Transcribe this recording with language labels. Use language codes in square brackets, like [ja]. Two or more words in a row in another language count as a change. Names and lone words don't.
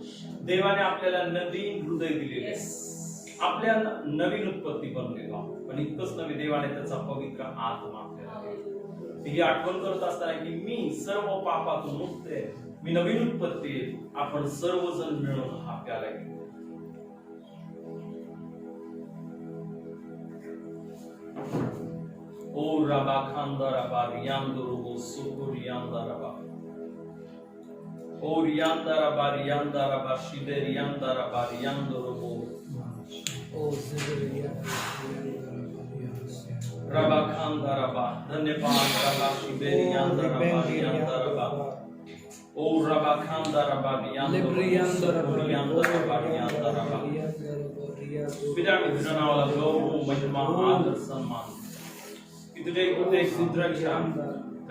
[mr] देवाने आपल्याला नवीन हृदय दिलेले, आपल्याला नवीन उत्पत्ती बनलेलो आहोत. पण इतकंच नव्हे, देवाने त्याचा पवित्र आत्मा आपल्याला. ही आठवण करत असताना की मी सर्व पापातून मुक्त आहे, मी नवीन उत्पत्ती आहे. आपण सर्वजण मिळून हा प्याला घेऊ. O Rabakanda Rabba Riando Robo Soko Rianda Rabba. O Rianda Rabba Rianda Rabba Shide Rianda Rabba Riando Robo. O Zebria Rianda Rabba. रबा खांदा रबा धन्यवाद रबा शिबेरियांदा रबा यांदा रबा ओ रबा खांदा रबा यांदा रबा यांदा रबा पिता मी तुझ्या नावाला गौरव महिमा आदर सन्मान की तुझ्या इकडे सुंदरच्या त्या